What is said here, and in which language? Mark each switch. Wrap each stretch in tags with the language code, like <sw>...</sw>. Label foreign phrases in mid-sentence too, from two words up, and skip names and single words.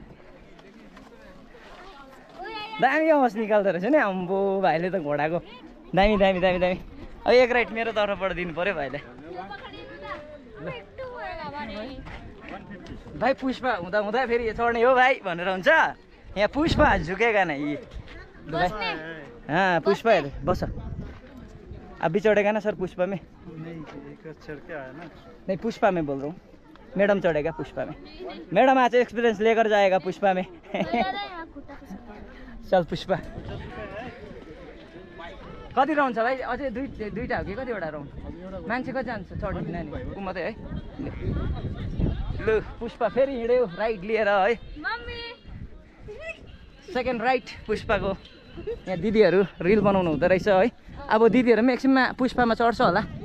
<ne>दामी आवाज निकाल्दो रहेछ नि अम्बो भाइले त घोडाको दामी दामी दामी दामी अब एक राइट मेरो तर्फबाट दिनु पऱ्यो भाइलाई भाइ पुष्पा हुँदा हुँदा फेरि चढ्ने हो भाइ भनेर हुन्छ यहाँ पुष्पा झुकेगा नै ल भाइ पुष्पा हेर बस</ne> <hi>अभी चढ़ेगा ना सर पुष्पा में नहीं पुष्पा में बोल रहा हूँ मैडम चढ़ेगा पुष्पा में मैडम आज एक्सपीरियंस लेकर जाएगा पुष्पा में</hi> <ne>चल पुष्पा कति राउन्ड छ भाइ अझै दुईटा हो कि कतिवटा राउन्ड मान्छे कति जान्छ चढ्ने नानी ऊ मात्रै है ल पुष्पा फेरि हिँड्यो राइट लिएर है सेकेन्ड राइट पुष्पाको यहाँ दिदीहरू रिल बनाउनु हुँदो रहेछ है अब दिदीहरू पनि एकछिनमा पुष्पामा चढ्छ होला</ne>